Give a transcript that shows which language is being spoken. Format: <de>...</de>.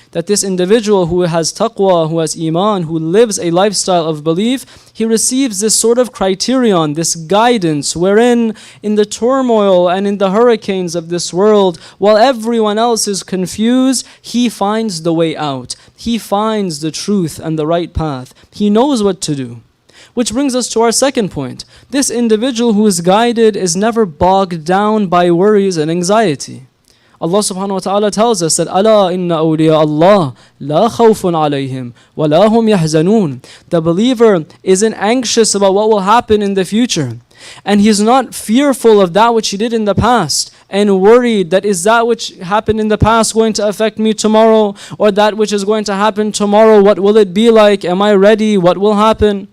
<en>That this individual who has taqwa, who has iman, who lives a lifestyle of belief, he receives this sort of criterion, this guidance, wherein in the turmoil and in the hurricanes of this world, while everyone else is confused, he finds the way out. He finds the truth and the right path. He knows what to do. Which brings us to our second point. This individual who is guided is never bogged down by worries and anxiety. Allah subhanahu wa ta'ala tells us that</en> <ar>أَلَا إِنَّ أَوْلِيَاءَ اللَّهِ لَا خَوْفٌ عَلَيْهِمْ وَلَا هُمْ يَحْزَنُونَ.</ar> <en>The believer isn't anxious about what will happen in the future. And he is not fearful of that which he did in the past and worried that is that which happened in the past going to affect me tomorrow, or that which is going to happen tomorrow, what will it be like? Am I ready? What will happen?</en>